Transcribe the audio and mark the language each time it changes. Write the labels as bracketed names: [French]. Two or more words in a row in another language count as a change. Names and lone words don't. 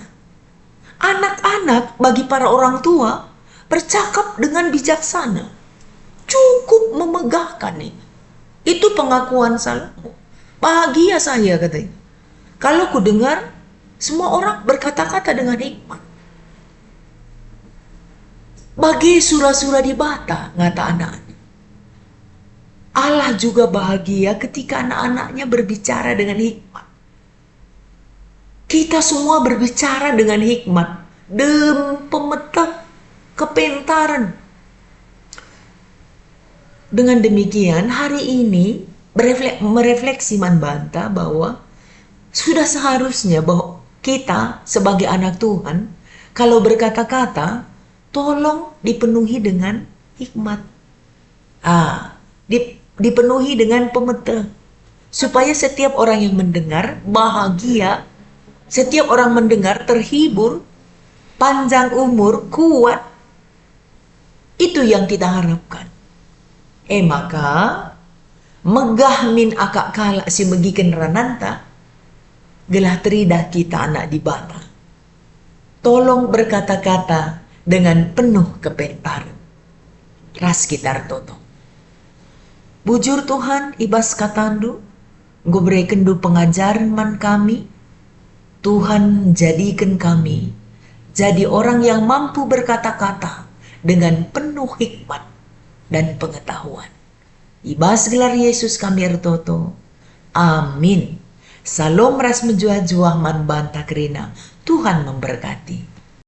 [Indonesian] Anak-anak bagi para orang tua bercakap dengan bijaksana. Cukup memegahkan ini. Itu pengakuan Salomo. Bahagia saya katanya. Kalau ku dengar semua orang berkata-kata dengan hikmat. [Batak Karo] Bagi sura-sura di bata, ngata anak-anak. [Indonesian] Allah juga bahagia ketika anak-anaknya berbicara dengan hikmat. Kita semua berbicara dengan hikmat. [Batak Karo] Dem pemetah kepentaran. [Indonesian] Dengan demikian hari ini merefleksi Manbanta bahwa sudah seharusnya bahwa kita sebagai anak Tuhan kalau berkata-kata tolong dipenuhi dengan hikmat. Dipenuhi dengan pemetah supaya setiap orang yang mendengar bahagia Setiap orang mendengar terhibur, panjang umur, kuat. Itu yang kita harapkan. [Batak Karo] Maka megah min akak kala si megiken rananta, gelah teridah kita anak di bata. [Indonesian] Tolong berkata-kata dengan penuh kepentaran. [Batak Karo] Ras kitar toto. Bujur Tuhan ibas katandu, gobre kendu pengajaran man kami. [Indonesian] Tuhan jadikan kami jadi orang yang mampu berkata-kata dengan penuh hikmat dan pengetahuan. [Batak Karo] Ibas gelar Yesus kami ertoto. Amin. Salom ras menjuah-juah man banta kerina. [Indonesian] Tuhan memberkati.